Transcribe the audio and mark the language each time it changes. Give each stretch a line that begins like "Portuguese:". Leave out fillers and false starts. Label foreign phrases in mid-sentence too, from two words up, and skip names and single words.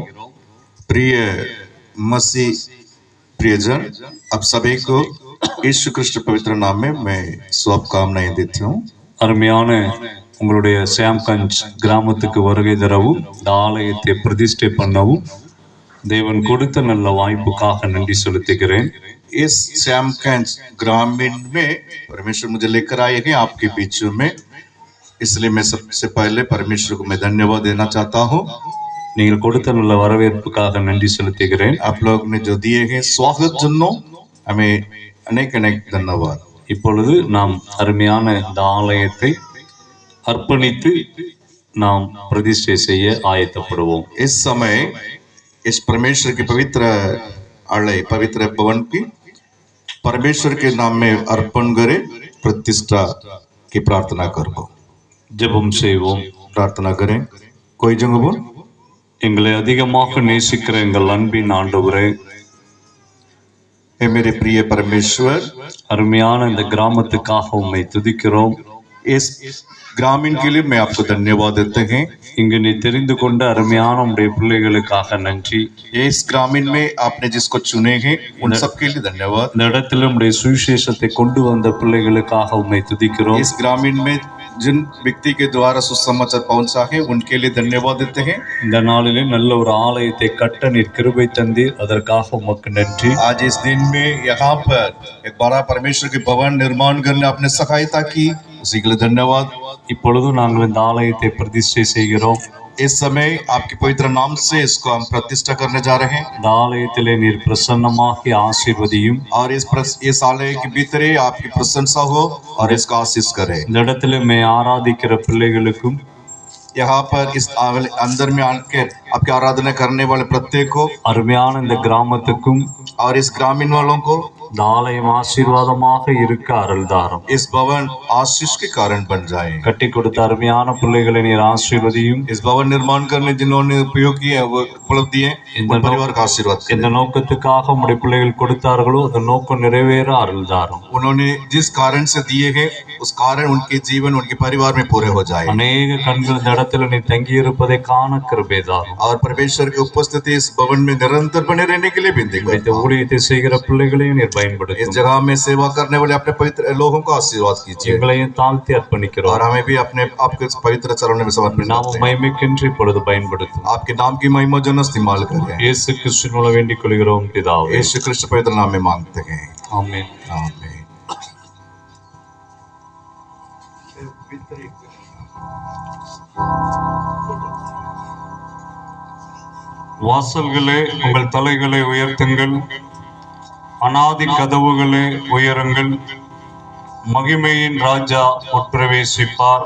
Hindi: प्रिय मसीह प्रियजन, आप सभी को यीशु कृष्ण पवित्र नाम में मैं शुभकामनाएं देती हूँ.
Tamil: அருமையான உங்களுடைய சாம்கஞ்ச் கிராமத்துக்கு வருகை தரவும் இந்த ஆலயத்தை பிரதிஷ்டை பண்ணவும் தேவன் கொடுத்த நல்ல வாய்ப்புக்காக நன்றி செலுத்துகிறேன்.
Hindi: इस श्यामगंज ग्रामीण में परमेश्वर मुझे लेकर आए हैं आपके बीच में, इसलिए मैं सबसे पहले परमेश्वर को मैं धन्यवाद देना चाहता हूँ.
Tamil: நீங்கள் கொடுத்த நல்ல வரவேற்புக்காக நன்றி செலுத்துகிறேன்.
Hindi: आप लोग ने जो दिए हैं स्वागत जन्नो हमें अनेक अनेक धन्यवाद.
Tamil: இப்பொழுது நாம் அருமையான இந்த ஆலயத்தை அர்ப்பணித்து நாம் பிரதிஷ்டை செய்ய ஆயத்தப்படுவோம்.
Hindi: इस समय इस परमेश्वर की पवित्र आलय पवित्र भवन की परमेश्वर के नाम में अर्पण करे प्रतिष्ठा की प्रार्थना करो.
Tamil: ஜெபம் செய்வோம்.
Hindi: प्रार्थना करें. कोई जगह बोल.
Tamil: எங்களை அதிகமாக நேசிக்கிற எங்கள் அன்பின் ஆண்டவரே,
Hindi: हे मेरे प्रिय परमेश्वर,
Tamil: அருமையான இந்த கிராமத்துக்காக உம்மை துதிக்கிறோம்.
Hindi: इस ग्रामीण के लिए मैं आपको धन्यवाद देते हैं.
Tamil: இங்கு நீ தெரிந்து கொண்ட அருமையான உம்முடைய பிள்ளைகளுக்காக நன்றி.
Hindi: इस ग्रामीण में आपने जिसको चुने हैं उन सबके लिए धन्यवाद.
Tamil: இந்த இடத்துல உம்முடைய சுவிசேஷத்தை கொண்டு வந்த பிள்ளைகளுக்காக உம்மை துதிக்கிறோம்.
Hindi: इस ग्रामीण में जिन व्यक्ति के द्वारा सुसमाचार पहुंचा है उनके लिए धन्यवाद देते हैं.
Tamil: இந்த நாளிலே நல்ல ஒரு ஆலயத்தை கட்ட நீர் கிருபை தந்தீர், அதற்காக உமக்கு நன்றி.
Hindi: आज इस दिन में यहाँ पर एक बड़ा परमेश्वर के भवन निर्माण करने आपने सहायता की, उसी के लिए धन्यवाद.
Tamil: இப்பொழுது நாங்கள் இந்த ஆலயத்தை பிரதிஷ்டை செய்கிறோம்.
Hindi: इस समय आपके पवित्र नाम से इसको हम प्रतिष्ठा करने जा रहे हैं.
Tamil: இந்த ஆலயத்திலே நீர் பிரசன்னமாகி ஆசீர்வதியும்.
Hindi: और इस आलय के भीतर आपकी प्रशंसा हो और इसका आशीष करे.
Tamil: இந்த இடத்துல மே ஆராதிக்கிற பிள்ளைகளுக்கும்
Hindi: यहाँ पर इस अंदर में आकर आपकी आराधना करने वाले प्रत्येक को,
Tamil: அருமையான இந்த கிராமத்துக்கும்
Hindi: और इस ग्रामीण वालों को
Tamil: இந்த ஆலயம் ஆசீர்வாதமாக இருக்க அருள்தாரம்.
Hindi: इस भवन आशीष के कारण बन जाए.
Tamil: கட்டி கொடுத்த அருமையான பிள்ளைகளை நீர் ஆசீர்வதியும்.
Hindi: इस भवन निर्माण करने जिन्होंने उपयोग किया वो उपलब्धि है, उन परिवार का आशीर्वाद करें.
Tamil: இந்த நோக்கத்துக்காக உம்முடைய பிள்ளைகள் கொடுத்தார்களோ அந்த நோக்கம் நிறைவேற அருள்தாரம்.
Hindi: उन्होंने जिस कारण से दिए हैं उस कारण उनके जीवन उनके परिवार में पूरे हो जाए.
Tamil: அநேக கண்கள் இந்த இடத்துல நீ தங்கி இருப்பதை காண கிருபைதாரும்.
Hindi: और परमेश्वर की उपस्थिति इस भवन में निरंतर बने रहने के लिए विनती करता
Tamil: இந்த
Hindi: हूं.
Tamil: ஊழியத்தை செய்கிற பிள்ளைகளையும் நீர்
Hindi: इस
Tamil: பயன்படுத்தும்.
Hindi: जगह में सेवा करने वाले अपने पवित्र लोगों को आशीर्वाद कीजिए.
Tamil: எங்களையும் தாழ்த்தி அர்ப்பணிக்கிறோம்.
Hindi: और हमें भी अपने आपके पवित्र चरणों में समर्पित
Tamil: நாம
Hindi: करते हैं.
Tamil: மகிமைக்கென்று இப்பொழுது பயன்படுத்தும்.
Hindi: आपके नाम की महिमा जन इस्तेमाल करें.
Tamil: இயேசு கிறிஸ்துவின் மூலம் வேண்டிக் கொள்கிறோம் பிதாவே.
Hindi: यीशु कृष्ण पवित्र नाम में मांगते हैं.
Tamil: ஆமென்.
Hindi: आमीन.
Tamil: வாசல்களே உங்கள் தலைகளை உயர்த்துங்கள், அநாதி கதவுகளே உயருங்கள், மகிமையின் ராஜா உட்பிரவேசிப்பார்.